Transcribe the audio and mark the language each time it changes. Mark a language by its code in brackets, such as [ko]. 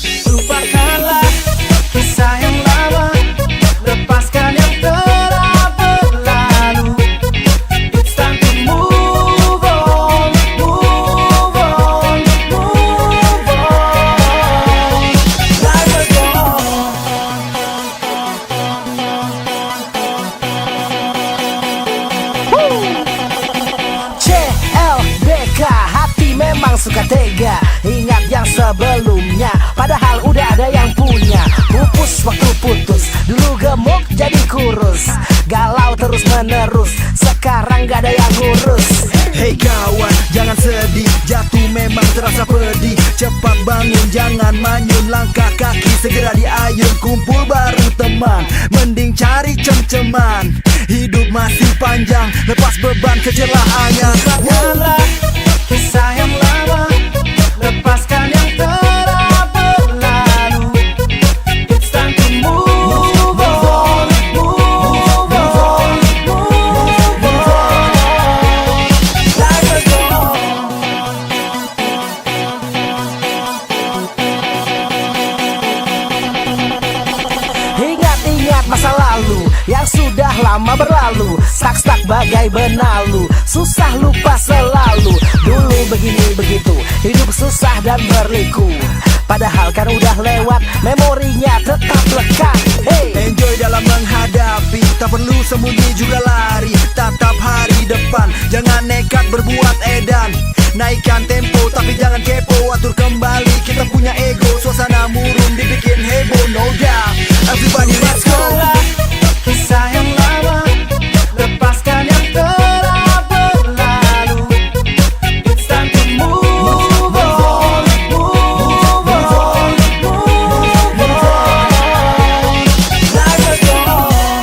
[id] Lupakanlah kisah yang lama, lepaskan yang telah berlalu. [en] It's time to move on, move on, move on. Life will go [id] CLBK, hati memang suka tega. Ingat yang sebelumnya, padahal udah ada yang punya. Pupus waktu putus, dulu gemuk jadi kurus. Galau terus menerus, sekarang gak ada yang ngurus. Hey kawan, jangan sedih, jatuh memang terasa pedih. Cepat bangun, jangan manyun, langkah kaki segera diayun. Kumpul bareng teman, mending cari cem-ceman. Hidup masih panjang, lepas beban kecelahannya. Lupakanlah kisah yang lama, lepaskan yang telah berlalu. [en] It's time to move on, move on, move on. Life will go [id] Ingat-ingat masa lalu yang sudah lama berlalu. Stuck bagai benalu, susah lupa selalu. Dulu begini begitu, hidup susah dan berliku. Padahal kan udah lewat, memorinya tetap lekat. Hey, Enjoy dalam menghadapi, tak perlu sembunyi juga lari. Tatap hari depan, jangan nekat berbuat edan. Naikkan tempo tapi jangan kepo, atur kembali kita punya ego. Suasana murung dibikin heboh, [en] no doubt. Everybody let's go. [id] Lupakanlah kisah yang lama, lepaskan yang telah berlalu. [en] It's time to move on, move on, move on. Life will go on.